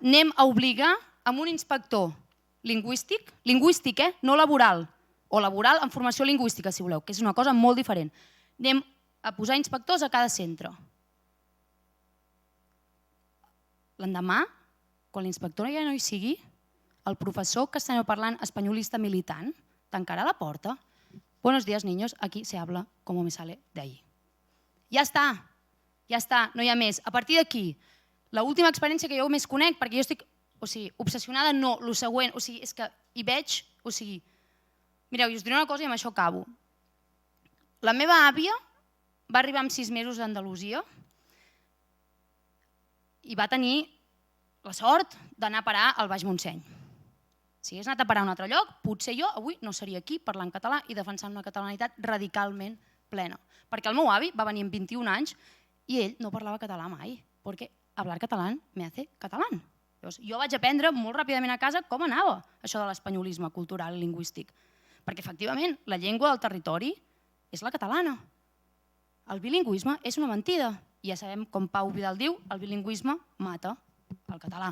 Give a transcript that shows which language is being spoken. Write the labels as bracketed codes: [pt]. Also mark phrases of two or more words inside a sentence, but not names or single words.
[ca] Anem a obligar amb un inspector lingüístic, no laboral, o laboral en formació lingüística, si voleu, que és una cosa molt diferent. Anem a posar inspectors a cada centre. L'endemà, quan l'inspectora ja no hi sigui, el professor castellanoparlant espanyolista militant tancarà la porta. [es] Buenos días, niños, aquí se habla como me sale de ahí. [ca] Ja està, no hi ha més. A partir d'aquí, l'última experiència que jo més conec, perquè jo estic obsessionada, no, el següent, és que hi veig, mireu, us diré una cosa i amb això acabo. La meva àvia va arribar amb 6 mesos a Andalusia i va tenir la sort d'anar a parar al Baix Montseny. Si hagués anat a parar a un altre lloc, potser jo avui no seria aquí parlant català i defensant una catalanitat radicalment plena. Perquè el meu avi va venir amb 21 anys i ell no parlava català mai, perquè [es] hablar català me hace catalán. [ca] Jo vaig aprendre molt ràpidament a casa com anava això de l'espanyolisme cultural i lingüístic. Perquè, efectivament, la llengua del territori és la catalana. El bilingüisme és una mentida. I ja sabem, com Pau Vidal diu, el bilingüisme mata el català.